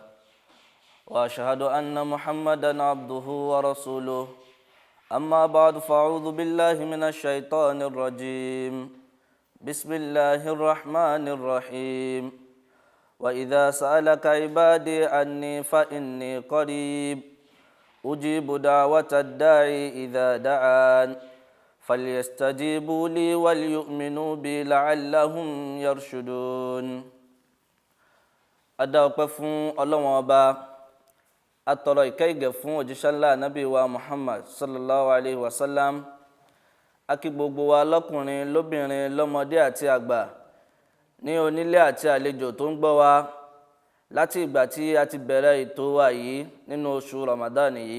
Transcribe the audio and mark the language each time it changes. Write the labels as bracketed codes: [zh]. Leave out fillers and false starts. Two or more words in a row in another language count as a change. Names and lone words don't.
[ar] وأشهد أن محمدا عبده ورسوله أما بعد فأعوذ بالله من الشيطان الرجيم بسم الله الرحمن الرحيم وإذا سألك عبادي عني فإني قريب أجيب دعوة الداعي إذا دعان فليستجيبوا لي وليؤمنوا بي لعلهم يرشدون. [yo] Adá ọpẹ́ fún Ọlọ́run Ọba, atọrọ ìkẹ́ ìgẹ̀ fún òjíṣẹ́ ńlá Ànábì wa Muhammad [ar] صلى الله عليه وسلم. [yo] A kí gbogbo wa lọ́kùnrin lóbìnrin lọ́mọdé àti àgbà ní onílé àti àlejò tó ń gbọ́ wa láti ìgbà tí a ti bẹ̀rẹ̀ ètò wa yìí nínú oṣù Ramadan yìí.